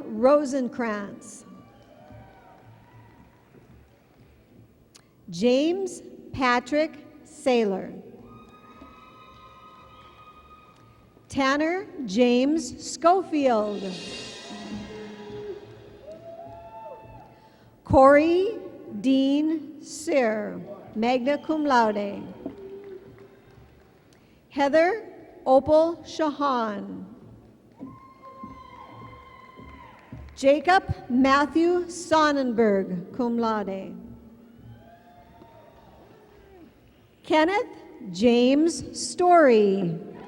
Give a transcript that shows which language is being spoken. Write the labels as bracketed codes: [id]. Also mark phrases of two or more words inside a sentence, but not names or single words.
[en] Rosenkrantz. James Patrick Saylor. Tanner James Schofield. Corey Dean Sear, [la] magna cum laude. [en] Heather Opal Shahan. Jacob Matthew Sonnenberg, [la] cum laude. [en] Kenneth James Story.